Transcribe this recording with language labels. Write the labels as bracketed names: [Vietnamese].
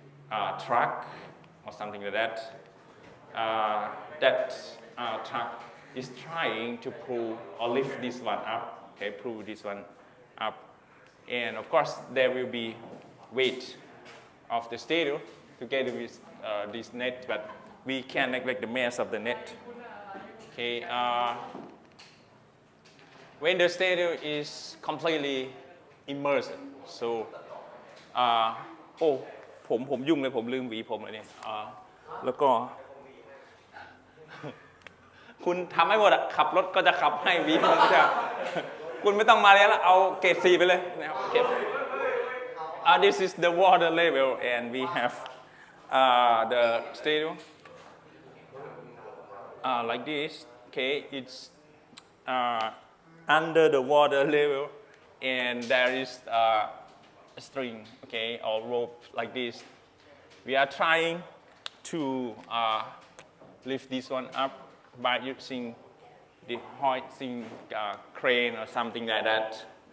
[English] truck or something like that. Truck is trying to pull or lift this one up, okay, pull this one up. And of course, there will be weight of the stereo together with this net, but we can't neglect the mass of the net. Okay, when the stereo is completely immersed, so, [Thai] ผมยุ่งเลยผมลืมหวีผมเลยเนี่ยแล้วก็ คุณทำให้หมดอะขับรถก็จะขับให้หวีผมก็จะคุณไม่ต้องมาเรียนแล้วเอาเกรด 4 ไปเลยนะครับเก็บ [English] this is the water level and we have the stereo like this. Okay, it's under the water level and there is a string, okay, or rope like this. We are trying to lift this one up by using the hoisting crane or something like that.